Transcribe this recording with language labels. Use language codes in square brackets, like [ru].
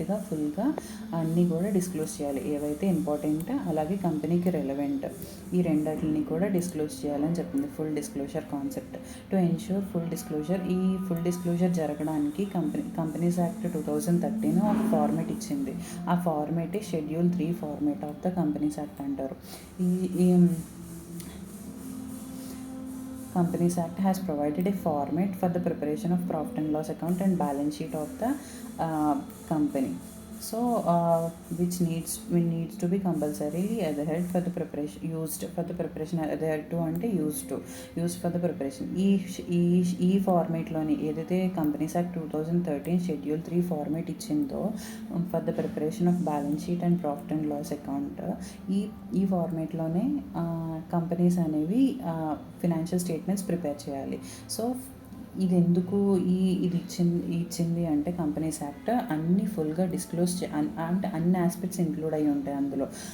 [te] ఫుల్గా అన్నీ కూడా డిస్క్లోజ్ చేయాలి, ఏవైతే ఇంపార్టెంట్ అలాగే కంపెనీకి రెలవెంట్, ఈ రెండింటిని కూడా డిస్క్లోజ్ చేయాలని చెప్తుంది full disclosure concept. [en] to ensure full disclosure, [te] ఈ ఫుల్ డిస్క్లోజర్ జరగడానికి కంపెనీస్ యాక్ట్ 2013 ఒక ఫార్మేట్ ఇచ్చింది. ఆ ఫార్మేటే [en] schedule 3 format of the Companies Act [te] అంటారు. ఈ [en] Companies Act has provided a format for the preparation of profit and loss account and balance sheet of the company. So which needs to be compulsorily adhered for the preparation, used for the preparation, adhered to [te] అంటే [en] used for the preparation. [te] ఈ ఫార్మేట్లోని ఏదైతే companies act 2013 schedule 3 format ఇచ్చిందో [en] for the preparation of balance sheet and profit and loss account, [te] ఈ ఫార్మేట్లోనే companies అనేవి financial statements prepare చేయాలి. So ఇది ఎందుకు ఇది ఇచ్చింది అంటే కంపెనీస్ యాక్ట్ అన్ని ఫుల్గా డిస్క్లోజ్ అంటే అన్ని ఆస్పెక్ట్స్ ఇంక్లూడ్ అయ్యి ఉంటాయి అందులో.